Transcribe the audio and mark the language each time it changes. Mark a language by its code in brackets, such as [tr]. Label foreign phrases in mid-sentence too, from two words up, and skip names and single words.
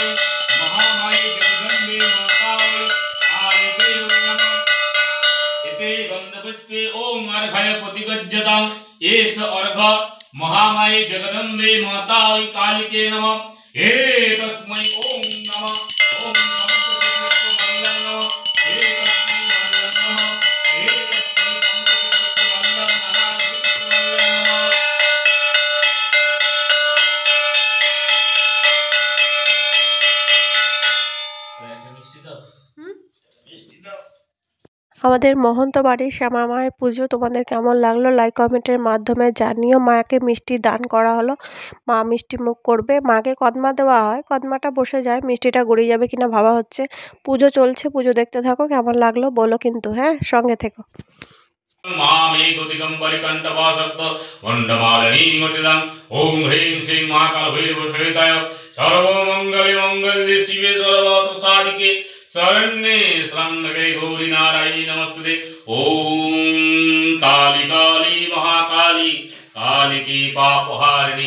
[sa] महामाये जगदम्बे माताय कालिके नमः इति गन्धपुष्पे ओम अर्घय प्रतिगज्जताम एष अर्घ महामाये जगदम्बे माताय कालिके नमः हे तस्मै ओम नमः ओम पंकजपुष्पमल्लं नमः हे तस्मै मल्लं नमः हे तस्मै पंकजपुष्पमल्लं नमः [bn] আমাদের মহন্ত বাড়ির শ্যামা মায়ের পুজো তোমাদের কেমন লাগলো লাইক কমেন্টের মাধ্যমে জানিও। মাকে মিষ্টি দান করা হলো, মা মিষ্টি মুখ করবে। মাকে কদমা দেওয়া হয়, কদমাটা বসে যায়, মিষ্টিটা গড়িয়ে যাবে কিনা ভাবা হচ্ছে। পুজো চলছে, পুজো দেখতে থাকো। কেমন লাগলো বলো কিন্তু, হ্যাঁ সঙ্গে থেকো। [sa] महामेघ दिगंबरी कंठवासक्त वंडमालिनी मोचिदं ओम ह्रीं श्रीं महाकाल भैरव सहिताय सर्वमंगले मंगल्ये शिवे सर्वार्थसाधिके शरण्ये त्र्यंबके गौरी नारायणी नमस्ते ओम काली काली महाकाली कालिकी पापहारिणी